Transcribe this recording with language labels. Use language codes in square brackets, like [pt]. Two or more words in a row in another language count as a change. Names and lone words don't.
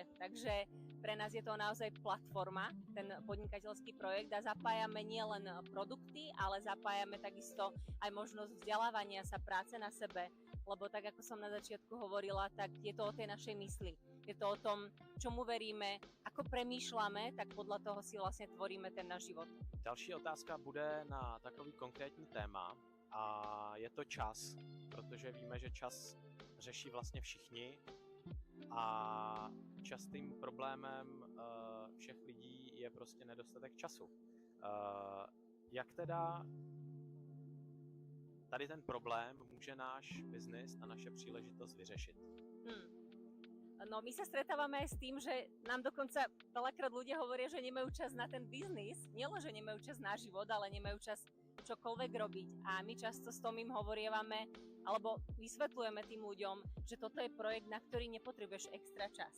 [sk] Takže pre nás je to naozaj platforma, ten podnikateľský projekt a zapájame nielen produkty, ale zapájame takisto aj možnosť vzdelávania sa, práce na sebe, lebo tak ako som na začiatku hovorila, tak je to o tej našej mysli. Je to o tom, čomu veríme, ako premýšľame, tak podľa toho si vlastne tvoríme ten náš život. [cs] Další otázka bude na takový konkrétní téma a je to čas, protože víme, že čas řeší vlastně všichni a častým problémem všech lidí je prostě nedostatek času. Jak teda tady ten problém může náš biznis a naše příležitost vyřešit? [sk] No, my sa stretávame aj s tým, že nám dokonca veľakrát ľudia hovoria, že nemajú čas na ten biznis. Nielen, že nemajú čas na život, ale nemajú čas čokoľvek robiť. A my často s tom im hovorievame, alebo vysvetľujeme tým ľuďom, že toto je projekt, na ktorý nepotrebuješ extra čas.